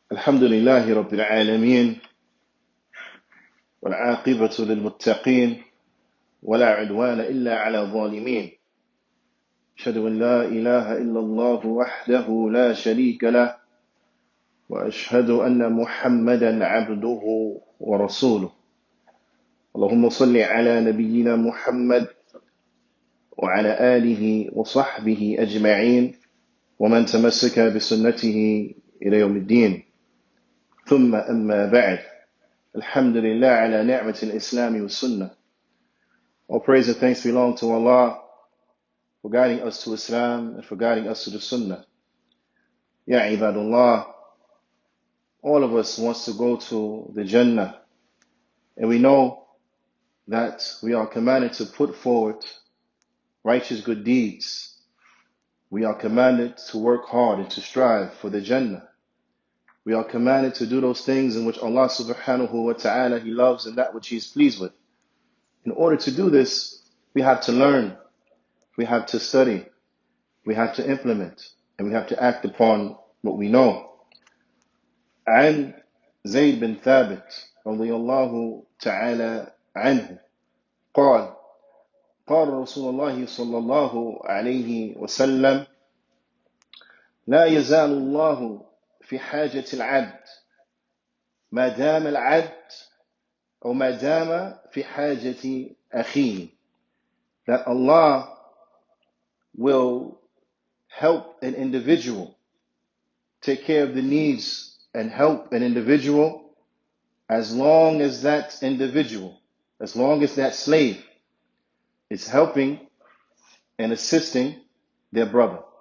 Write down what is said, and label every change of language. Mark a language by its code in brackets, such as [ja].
[ar] الحمد لله رب العالمين والعاقبة للمتقين ولا عدوان إلا على الظالمين أشهد أن لا إله إلا الله وحده لا شريك له وأشهد أن محمدا عبده ورسوله اللهم صل على نبينا محمد وعلى آله وصحبه أجمعين ومن تمسك بسنته إلى يوم الدين ثم أما بعد الحمد لله على نعمة الإسلام والسنة. [en] All praise and thanks belong to Allah for guiding us to Islam and for guiding us to the Sunnah. [ar] Ya ibadullah, [en] all of us wants to go to the Jannah, and we know that we are commanded to put forward righteous good deeds. We are commanded to work hard and to strive for the Jannah. We are commanded to do those things in which Allah subhanahu wa ta'ala He loves and that which He is pleased with. In order to do this, we have to learn, we have to study, we have to implement, and we have to act upon what we know. [ar] عن زيد بن ثابت رضي الله تعالى عنه قال قال رسول الله صلى الله عليه وسلم لا يزال الله في حاجة العبد ما دام العبد أو ما دام في حاجة أخيه. [en] That Allah will help an individual, take care of the needs and help an individual as long as that individual, as long as that slave is helping and assisting their brother.